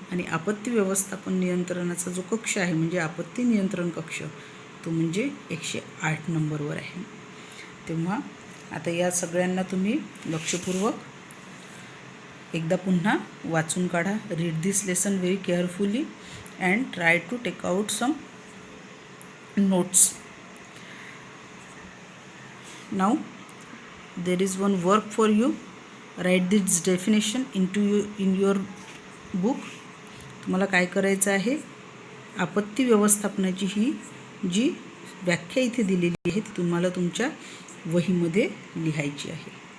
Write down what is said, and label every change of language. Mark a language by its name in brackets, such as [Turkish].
[Marathi] आणि आपत्ती व्यवस्थापन नियंत्रणाचा जो कक्ष आहे म्हणजे आपत्ती नियंत्रण कक्ष, तो म्हणजे 108 नंबरवर आहे. तेव्हा आता या सगळ्यांना तुम्ही लक्षपूर्वक एकदा पुन्हा वाचून काढा. [English] Read this lesson very carefully and try to take out some notes. Now there is one work for you. Write this definition in your book. [Marathi] तुम्हाला काय करायचं आहे, आपत्ती व्यवस्थापनाची ही जी व्याख्या इथे दिलेली आहे ती तुम्हाला तुमच्या वहीमध्ये लिहायची आहे.